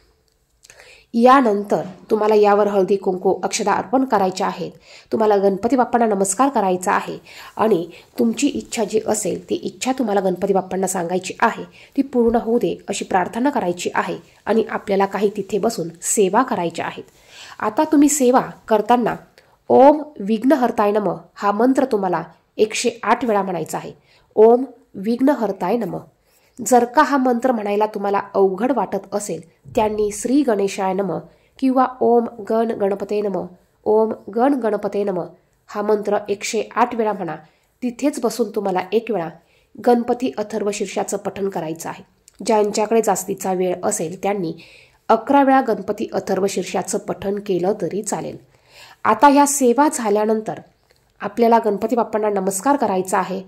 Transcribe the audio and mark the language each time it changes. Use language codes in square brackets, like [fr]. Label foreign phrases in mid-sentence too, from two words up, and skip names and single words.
[mr] यानंतर तुम्हाला यावर हळदी, कुंकू, अक्षदा अर्पण करायच्या आहेत. तुम्हाला गणपती बाप्पांना नमस्कार करायचा आहे आणि तुमची इच्छा जी असेल ती इच्छा तुम्हाला गणपती बाप्पांना सांगायची आहे. ती पूर्ण होऊ दे अशी प्रार्थना करायची आहे आणि आपल्याला काही तिथे बसून सेवा करायच्या आहेत. आता तुम्ही सेवा करताना [sa] ओम विघ्नहर्ताय नमः [mr] हा मंत्र तुम्हाला 108 वेळा म्हणायचा आहे. [sa] ओम विघ्नहर्ताय नमः. [mr] जर का हा मंत्र म्हणायला तुम्हाला अवघड वाटत असेल, त्यांनी [sa] श्री गणेशाय नमः [mr] किंवा [sa] ओम गण गणपते नमः, ओम गण गणपते नमः [mr] हा मंत्र 108 वेळा म्हणा. तिथेच बसून तुम्हाला 1 वेळा गणपती अथर्व शीर्षाचं पठण करायचं आहे. ज्यांच्याकडे जास्तीचा वेळ असेल त्यांनी 11 वेळा गणपती अथर्व शीर्षाचं पठण केलं तरी चालेल. आता ह्या सेवा झाल्यानंतर आपल्याला गणपती बाप्पांना नमस्कार करायचा आहे.